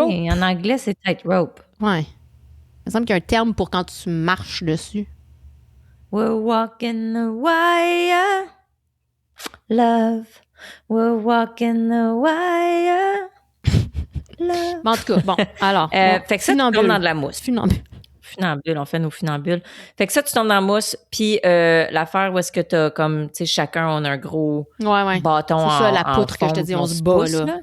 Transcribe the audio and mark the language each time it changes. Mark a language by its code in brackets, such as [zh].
[fr] en anglais, c'est tightrope. Ouais. Il me semble qu'il y a un terme pour quand tu marches dessus. [en] We're walking the wire, love. We're walking the wire, love. [fr] En tout cas, bon, alors. Fait que ça, tu tombes dans de la mousse. Funambule, on fait nos funambules. Fait que ça, tu tombes dans la mousse, puis l'affaire où est-ce que t'as comme, tu sais, chacun, on a un gros bâton en c'est ça, la poutre que je te dis, on se bat, là.